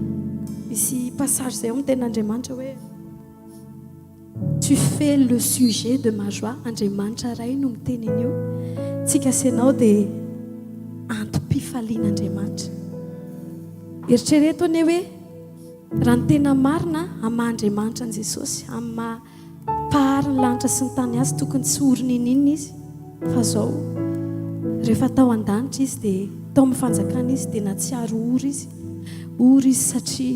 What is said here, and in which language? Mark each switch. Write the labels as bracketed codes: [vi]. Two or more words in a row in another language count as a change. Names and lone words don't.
[mg] misy passage zay amin'ny tenin'Andriamanitra hoe [fr] tu fais le sujet de ma joie [mg] Andriamanitra ray no miteny an'io tsika senao dia antom-pifalian'Andriamanitra eritrereto ane hoe raha ny tena marina ama-Andriamanitra ny jesosy amin'ny mampahariny lanitra sy ny tany azy tokony tsy oronin'inona izy fa zao rehefa tao an-danitra izy dia tao amin'ny fanjakana izy dia na tsy aro ory izy satria